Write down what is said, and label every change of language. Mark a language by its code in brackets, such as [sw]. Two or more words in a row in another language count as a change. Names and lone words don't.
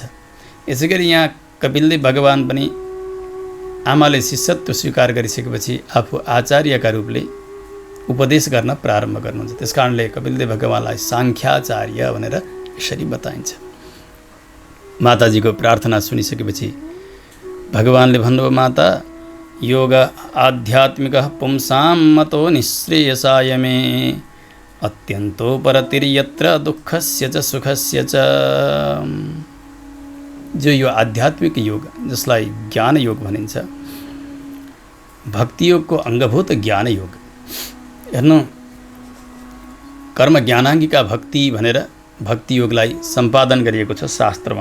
[ne] यसै गरी यहाँ कपिलदेव भगवान पनि आमाले शिष्यत्व स्वीकार गरिसकेपछि आफू आचार्यका रूपले उपदेश गर्न प्रारम्भ गर्नुहुन्छ। त्यस कारणले कपिलदेव भगवानलाई साङ्ख्याचार्य भनेर यसरी बताइन्छ। माताजीको प्रार्थना सुनिसकेपछि भगवानले भन्नुभयो, [sa] माता योग आध्यात्मिक पुंसां मतो निःश्रेयसाय मे अत्यन्तो परतिर्यत्र दुःखस्य च सुखस्य च। [ne] जो यो आध्यात्मिक योग जसलाई ज्ञान योग भनिन्छ, भक्ति योगको अङ्गभूत ज्ञान योग। हेर्नु, [sa] कर्म ज्ञानाङ्गिका भक्ति [ne] भनेर भक्ति योगलाई सम्पादन गरिएको छ शास्त्रमा।